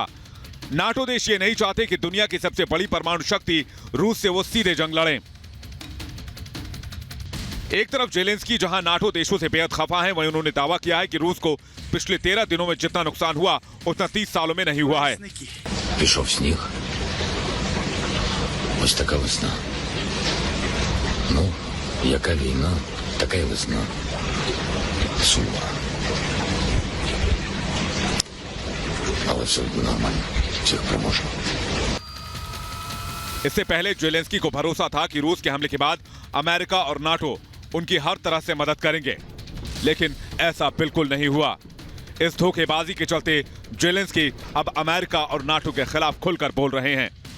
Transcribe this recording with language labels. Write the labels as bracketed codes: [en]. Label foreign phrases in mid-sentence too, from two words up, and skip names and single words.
[hi] नाटो देश ये नहीं चाहते कि दुनिया की सबसे बड़ी परमाणु शक्ति रूस से वो सीधे जंग लड़ें। एक तरफ ज़ेलेंस्की जहां नाटो देशों से बेहद खफा है, वहीं उन्होंने दावा किया है कि रूस को पिछले 13 दिनों में जितना नुकसान हुआ उतना 30 सालों में नहीं हुआ है। [uk] Пішов сніг. Ось така весна. Ну, яка війна, така й весна. Сума. Але все буде нормально. Всіх переможемо. [hi] इससे पहले ज़ेलेंस्की को भरोसा था कि रूस के हमले के बाद अमेरिका और नाटो उनकी हर तरह से मदद करेंगे, लेकिन ऐसा बिल्कुल नहीं हुआ। इस धोखेबाजी के चलते ज़ेलेंस्की अब अमेरिका और नाटो के खिलाफ खुलकर बोल रहे हैं।